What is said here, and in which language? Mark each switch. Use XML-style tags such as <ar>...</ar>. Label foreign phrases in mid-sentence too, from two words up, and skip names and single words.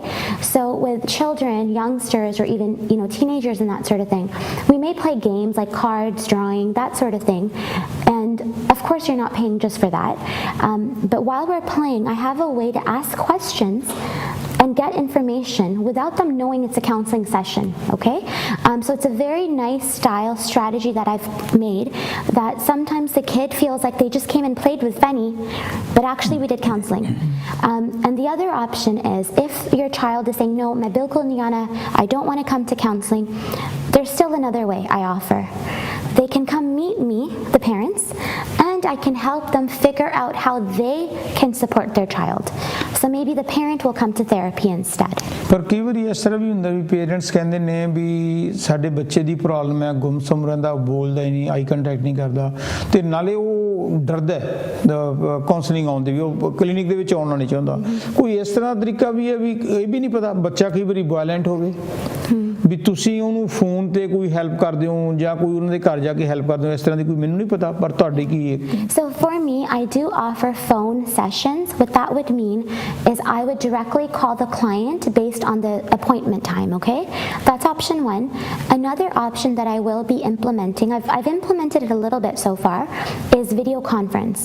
<en>So with children, youngsters, or even teenagers and that sort of thing, we may play games like cards, drawing, that sort of thing, and of course you're not paying just for that, but while we're playing, I have a way to ask questions and get information without them knowing it's a counseling session, okay? So it's a very nice style strategy that I've made, that sometimes the kid feels like they just came and played with Fenny, but actually we did counseling. And the other option is, if your child is saying, no,</en> <hi>मैं बिल्कुल नहीं आना,</hi> <en>I don't want to come to counseling, there's still another way I offer. They can come meet me, the parents, and I can help them figure out how they can support their child. So maybe the parent will come to therapy instead.</en> <pa>ਪਰ ਕਈ ਵਾਰੀ ਇਸ ਤਰ੍ਹਾਂ ਵੀ ਹੁੰਦਾ ਵੀ ਪੇਰੈਂਟਸ ਕਹਿੰਦੇ ਨੇ ਵੀ ਸਾਡੇ ਬੱਚੇ ਦੀ ਪ੍ਰੋਬਲਮ ਹੈ, ਗੁੰਮਸੁੰਮ ਰਹਿੰਦਾ, ਬੋਲਦਾ ਹੀ ਨਹੀਂ,</pa> <en>eye contact</en> <pa>ਨਹੀਂ ਕਰਦਾ, ਤੇ ਨਾਲੇ ਉਹ ਡਰਦਾ ਕਾਉਂਸਲਿੰਗ ਆਉਣ ਦੀ, ਵੀ ਉਹ ਕਲੀਨਿਕ ਦੇ ਵਿੱਚ ਆਉਣਾ ਨਹੀਂ ਚਾਹੁੰਦਾ। ਕੋਈ ਇਸ ਤਰ੍ਹਾਂ ਦਾ ਤਰੀਕਾ ਵੀ ਹੈ ਵੀ ਇਹ ਵੀ ਨਹੀਂ ਪਤਾ ਬੱਚਾ ਕਈ ਵਾਰੀ ਵਾਇਲੈਂਟ ਹੋਵੇ, ਵੀ ਤੁਸੀਂ ਉਹਨੂੰ ਫੋਨ ਤੇ ਕੋਈ ਹੈਲਪ ਕਰਦੇ ਹੋ ਜਾਂ ਕੋਈ ਉਹਨਾਂ ਦੇ ਘਰ ਜਾ ਕੇ ਹੈਲਪ ਕਰਦੇ ਹੋ, ਇਸ ਤਰ੍ਹਾਂ ਦੀ ਕੋਈ ਮੈਨੂੰ ਨਹੀਂ ਪਤਾ, ਪਰ ਤੁਹਾਡੀ ਕੀ ਹੈ?</pa> <en>So for me, I do offer phone sessions. What that would mean is I would directly call the client based on the appointment time, okay? That's option one. Another option that I will be implementing, I've implemented it a little bit so far, is video conference.</en>